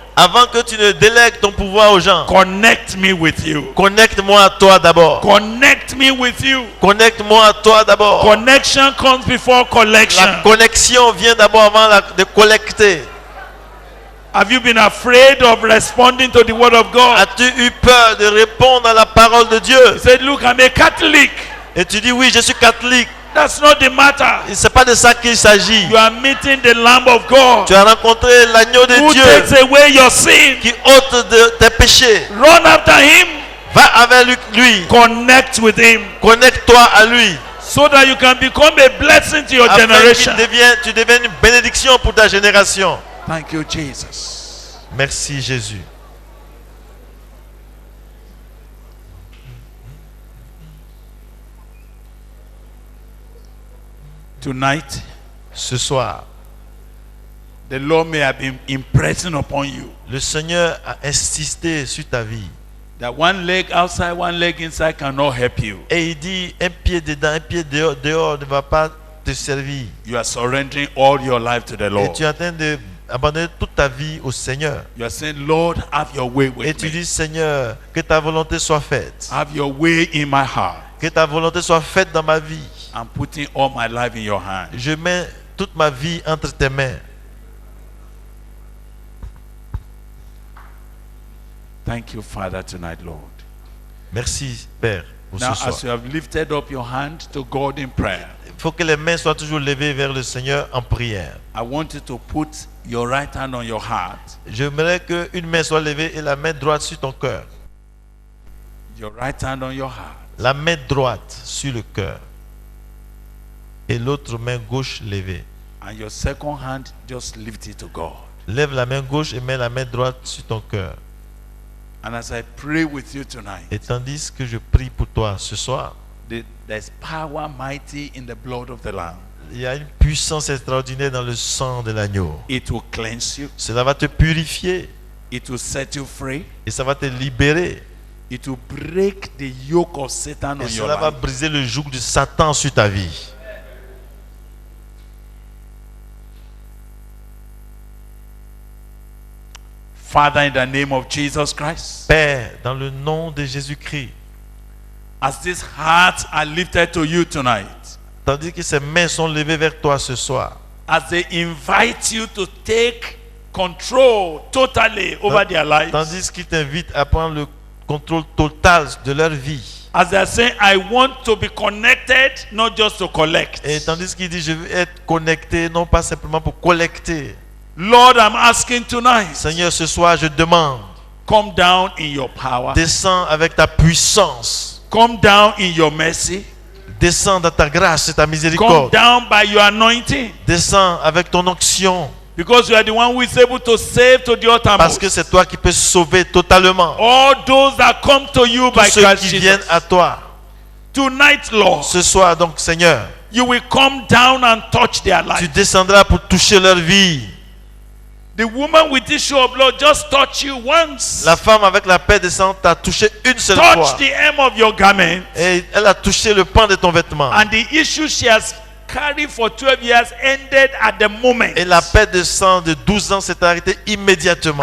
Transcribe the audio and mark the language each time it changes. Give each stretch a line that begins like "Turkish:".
French: Avant que tu ne délègues ton pouvoir aux gens.
English: connect me with you.
French: Connecte-moi à toi d'abord.
English: Connect me with you.
French: Connecte-moi à toi d'abord.
English: Connection comes before collection.
French: La connexion vient d'abord avant de collecter.
English: Have you been afraid of responding to the word of God?
French: As-tu eu peur de répondre à la parole de Dieu?
English: He said, look, I'm a Catholic.
French: Et tu dis oui, je suis catholique.
English: That's not the matter.
French: Ce n'est pas de ça qu'il s'agit.
English: You are meeting the Lamb of God,
French: Tu as rencontré l'agneau de
English: who takes
French: Dieu
English: away your sin.
French: qui ôte de tes péchés.
English: Run after him.
French: Va avec lui.
English: Connect with him,
French: Connecte-toi à lui.
English: so that you can become a blessing to your
French: Afin
English: generation.
French: tu deviennes une bénédiction pour ta génération.
English: Thank you, Jesus.
French: Merci Jésus.
English: Tonight,
French: Ce soir,
English: the Lord may have been impressing upon you
French: le Seigneur a insisté sur ta vie.
English: that one leg outside, one leg inside cannot help you.
French: Et il dit, un pied dedans, un pied dehors, dehors ne va pas te servir.
English: You are surrendering all your life to the
French: Et
English: Lord.
French: tu es en train d'abandonner toute ta vie au Seigneur.
English: You are saying, Lord, have your way
French: Et
English: with
French: tu
English: me.
French: dis, Seigneur, que ta volonté soit faite.
English: Have your way in my heart.
French: Que ta volonté soit faite dans ma vie.
English: I'm putting all my life in your hand.
French: Je mets toute ma vie entre tes mains.
English: Thank you, Father, tonight, Lord.
French: Merci, Père, pour
English: Now,
French: ce
English: as you
French: soir.
English: have lifted up your hand to God in prayer,
French: Il faut que les mains soient toujours levées vers le Seigneur en prière.
English: I want you to put your right hand on your heart,
French: J'aimerais qu'une main soit levée et la main droite sur ton cœur.
English: your right hand on your heart.
French: La main droite sur le cœur. Et l'autre main gauche levée.
English: And your second hand, just lift it to God.
French: Lève la main gauche et mets la main droite sur ton cœur.
English: And as I pray with you tonight,
French: Et tandis que je prie pour toi ce soir,
English: there's power mighty in the blood of the Lamb.
French: il y a une puissance extraordinaire dans le sang de l'agneau.
English: It will cleanse you.
French: Cela va te purifier
English: It will set you free.
French: et ça va te libérer.
English: It will break the yoke of Satan
French: Et
English: on your
French: cela va
English: life.
French: briser le joug de Satan sur ta vie.
English: Father, in the name of Jesus Christ,
French: Père, dans le nom de Jésus-Christ,
English: as these hearts are lifted to you tonight,
French: tandis que ces mains sont levées vers toi ce soir,
English: as they invite you to take control totally over their lives,
French: tandis qu'ils t'invitent à prendre le contrôle total de leur vie,
English: as they are saying, I want to be connected, not just to collect.
French: et tandis qu'ils disent je veux être connecté, non pas simplement pour collecter.
English: Lord, I'm asking tonight,
French: Seigneur, ce soir je demande,
English: come down in your power,
French: descends avec ta puissance,
English: come down in your mercy,
French: descends dans ta grâce et ta
English: come
French: miséricorde,
English: down by your anointing,
French: descends avec ton onction,
English: because you are the one who is able to save to the
French: parce que
English: uttermost.
French: c'est toi qui peux sauver totalement
English: All those that come to you
French: tous
English: by
French: ceux
English: Christ
French: qui viennent
English: Jesus.
French: à toi.
English: Tonight, Lord,
French: Ce soir donc, Seigneur,
English: you will come down and touch their
French: tu
English: life.
French: descendras pour toucher leur vie.
English: The woman with issue of blood just touch you once.
French: La femme avec la paix descend t'a touché une seule
English: Touch
French: fois.
English: the hem of your garment,
French: Et elle a touché le pan de ton vêtement.
English: and the issue she has carried for 12 years ended at the moment.
French: Et la paix de sang de 12 ans s'est arrêtée immédiatement.